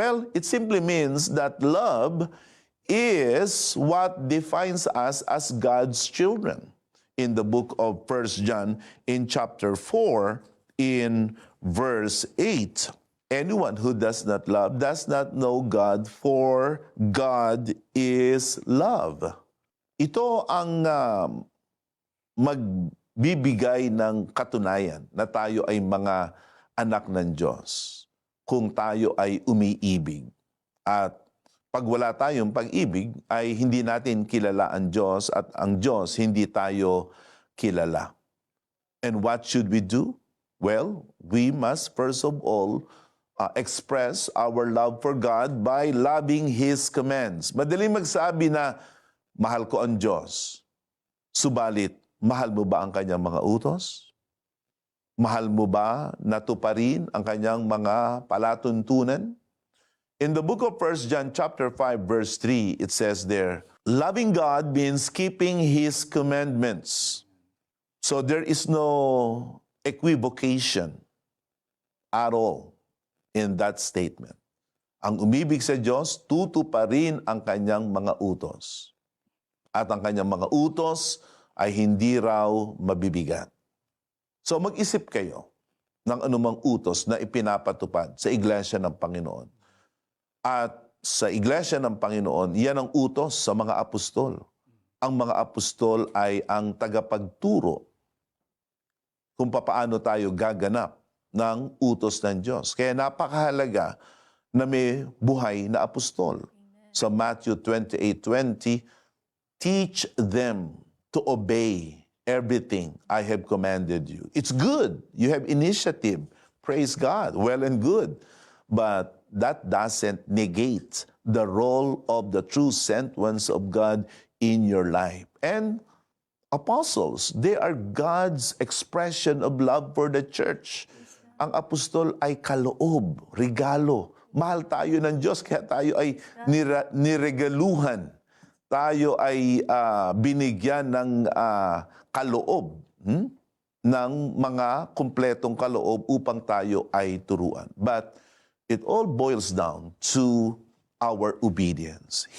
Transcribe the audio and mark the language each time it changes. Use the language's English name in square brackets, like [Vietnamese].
[English] Well, it simply means that love is what defines us as God's children. In the book of 1 John, in chapter 4, in verse 8, "Anyone who does not love does not know God, for God is love." [Filipino] Ito ang magbibigay ng katunayan na tayo ay mga anak ng Diyos kung tayo ay umiibig. At pag wala tayong pag-ibig, ay hindi natin kilala ang Diyos at ang Diyos hindi tayo kilala. [English] And what should we do? Well, we must first of all express our love for God by loving His commands. [Filipino] Madaling magsabi na, mahal ko ang Diyos. Subalit, mahal mo ba ang kanyang mga utos? Mahal mo ba natuparin ang kanyang mga palatuntunan? [English] In the book of 1 John chapter 5 verse 3, it says there, "Loving God means keeping His commandments." So there is no equivocation at all in that statement. [Filipino] Ang umibig sa Diyos, tutuparin ang kanyang mga utos. At ang kanyang mga utos ay hindi raw mabibigat. So mag-isip kayo ng anumang utos na ipinapatupad sa Iglesia ng Panginoon. At sa Iglesia ng Panginoon, yan ang utos sa mga apostol. Ang mga apostol ay ang tagapagturo kung papaano tayo gaganap ng utos ng Diyos. Kaya napakahalaga na may buhay na apostol. Sa [English] Matthew 28:20, teach them to obey everything I have commanded you. It's good. You have initiative. Praise God. Well and good. But that doesn't negate the role of the true sent ones of God in your life. And apostles, they are God's expression of love for the church. [Filipino] Ang apostol ay kaloob, regalo. Mahal tayo ng Diyos, kaya tayo ay niregaluhan. Tayo ay binigyan ng kaloob, ng mga kumpletong kaloob upang tayo ay turuan. [English] But it all boils down to our obedience.